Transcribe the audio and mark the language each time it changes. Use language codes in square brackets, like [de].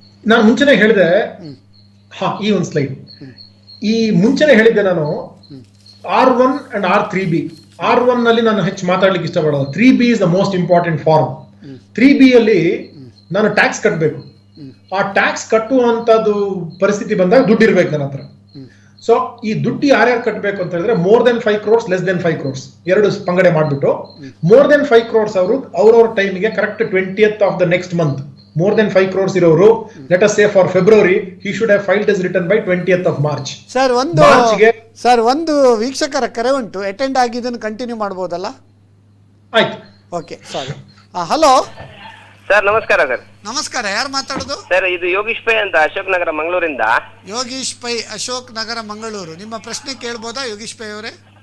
[kn] ನಾನು ಮುಂಚೆನೆ ಹೇಳಿದೆ. ಈ ಒಂದು ಸ್ಲೈಡ್ ಈ ಮುಂಚೆನೆ ಹೇಳಿದ್ದೆ ನಾನು. [en] R1 and R3B. [kn] R1 ನಲ್ಲಿ ನಾನು ಹೆಚ್ಚು ಮಾತಾಡ್ಲಿಕ್ಕೆ ಇಷ್ಟಪಡೋದು. [en] 3B is the most important form. [kn] 3B ಅಲ್ಲಿ ನಾನು ಟ್ಯಾಕ್ಸ್ ಕಟ್ಟಬೇಕು. ಆ ಟ್ಯಾಕ್ಸ್ ಕಟ್ಟುವಂತದ್ದು ಪರಿಸ್ಥಿತಿ ಬಂದಾಗ ದುಡ್ಡು ಇರ್ಬೇಕು ನನ್ನ ಹತ್ರ. ಸೊ ಈ ದುಡ್ಡು ಯಾರ್ಯಾರು ಕಟ್ಟಬೇಕು ಅಂತ ಹೇಳಿದ್ರೆ [en] more than 5 crores, less than 5 crores [kn] ಎರಡು ಪಂಗಡೆ ಮಾಡ್ಬಿಟ್ಟು [en] more than 5 crores ಅವರು ಅವ್ರವ್ರ ಟೈಮಿಗೆ correct 20th of the next month, more than 5 crores ಇರೋರು, let us say for February he should have filed his return by 20th of March. [kn] Sir ಒಂದು ವೀಕ್ಷಕರ ಕರೆ ಉಂಟು, ಅಟೆಂಡ್ ಆಗಿದ್ದನ್ನು ಕಂಟಿನ್ಯೂ ಮಾಡ್ಬೋದಲ್ಲ? ಆಯ್ತು, [en] Okay, sorry. Hello [kn] ಸರ್, ನಮಸ್ಕಾರ ಸರ್. ನಮಸ್ಕಾರ, ಯಾರು ಮಾತಾಡೋದು? ಸರ್, ಇದು ಯೋಗೀಶ್ ಪೈ ಅಂತ ಅಶೋಕ್ ನಗರ ಮಂಗಳೂರಿಂದ. ಯೋಗೀಶ್ ಪೈ, ಅಶೋಕ್ ನಗರ ಮಂಗಳೂರು. ನಿಮ್ಮ ಪ್ರಶ್ನೆ ಕೇಳ್ಬೋದಾ ಯೋಗೀಶ್ ಪೈ ಅವರೇ?